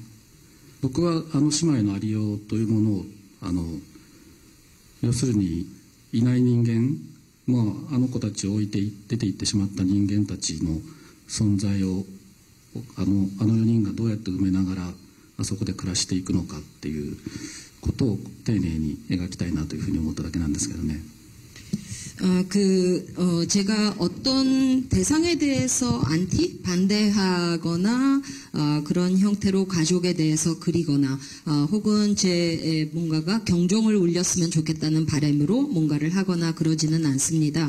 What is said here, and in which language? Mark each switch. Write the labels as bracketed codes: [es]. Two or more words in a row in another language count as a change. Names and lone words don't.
[ja] 僕は姉妹のありようというものを要するにいない人間、あの子たちを置いて出て行ってしまった人間たちの存在をあの4人がどうやって埋めながらあそこで暮らしていくのかっていうことを丁寧に描きたいなというふうに思っただけなんですけどね。 [ko] 제가 어떤 대상에 대해서 반대하거나, 그런 형태로 가족에 대해서 그리거나, 혹은 제 뭔가가 경종을 울렸으면 좋겠다는 바람으로 뭔가를 하거나 그러지는 않습니다.